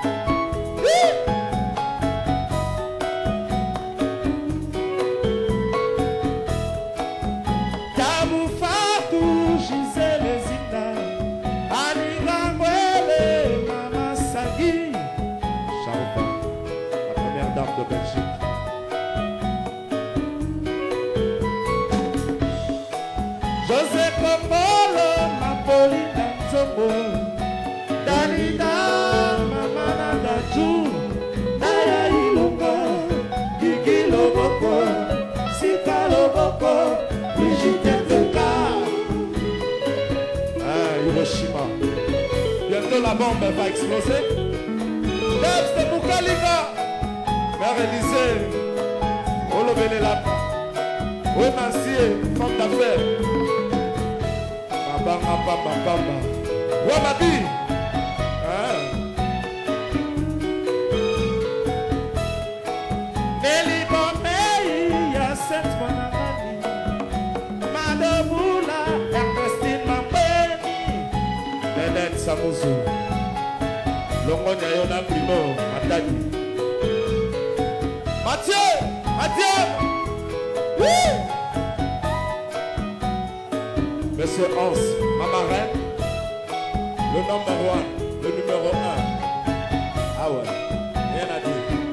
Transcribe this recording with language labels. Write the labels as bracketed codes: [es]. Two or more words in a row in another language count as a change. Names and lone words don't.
[fr] Tabu Fatou, Gisèle Zita, Anira Mwele, Mama Sagui, Charoupa, la première dame de Belgique. José Komolo, Napolina Nzombo, Dalida, Mama Nadaju, Naya Ilonga, Gigi Loboko, Sika Loboko, Brigitte Teka. Ah, Hiroshima. Bientôt la bombe va exploser. Debs de Moukalika. Mère Élysée. Olobelelap. Ouemancier, femme d'affaires. Bamba. Ouamadi. Nelly Bombay, Yacet Bonamani, Madoboula, Ernestine Mambeni, Nenette Samouzou. Longonia Yona Primo. Matadi. Mathieu. Oui. Monsieur Hans, Maman Reine, le numéro 1. Ah ouais, rien à dire.